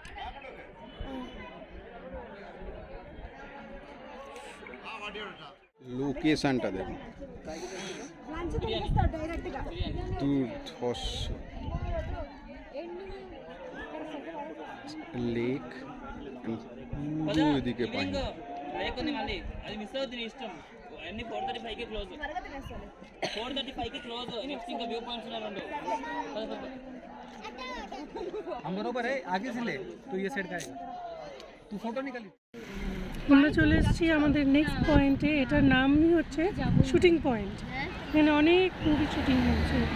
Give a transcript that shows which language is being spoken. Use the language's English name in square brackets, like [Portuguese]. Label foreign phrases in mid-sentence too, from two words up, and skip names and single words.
[Bangla] লোকেশনটা দেখো, দুর্ধর্ষ লেক, পুরো এদিকে পানি। [Telugu] మళ్ళీ అది మిస్ అవుతుంది నీ ఇష్టం. అన్ని 4:35కి క్లోజ్, 4:35కి క్లోజ్. నెక్స్ట్ ఇంకా వ్యూ పాయింట్స్ ఉన్నాయి రెండు. [Hindi] हम बरोबर है, आगे से ले तो ये साइड का आएगा, तू फोटो निकाली। [Bangla] আমরা চলে এসেছি আমাদের নেক্সট পয়েন্টে। এটার নামই হচ্ছে শুটিং পয়েন্ট। এখানে অনেক মুভি শুটিং হচ্ছে।